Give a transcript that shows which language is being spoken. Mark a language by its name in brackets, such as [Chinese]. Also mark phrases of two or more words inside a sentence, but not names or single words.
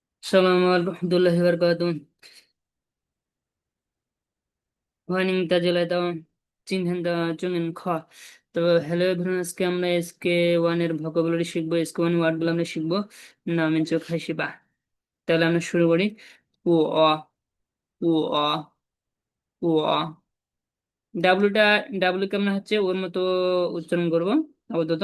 [Arabic] السلام ورحمة الله وبركاته. [Chinese] 欢迎大家来到今天的中文课。 [Bangla] তো [English] hello everyone, [Bangla] আজকে আমরা [English] HSK one [Bangla] এর ভোকাবুলারি শিখবো। [English] HSK one word [Bangla] গুলো আমরা শিখবো। নাম চোখ হাসিবা। তাহলে আমরা শুরু করি। ও অ, ও অ, ও অ। ডাব্লুটা, ডাব্লু কে আমরা হচ্ছে ওর মতো উচ্চারণ করবো আপাতত।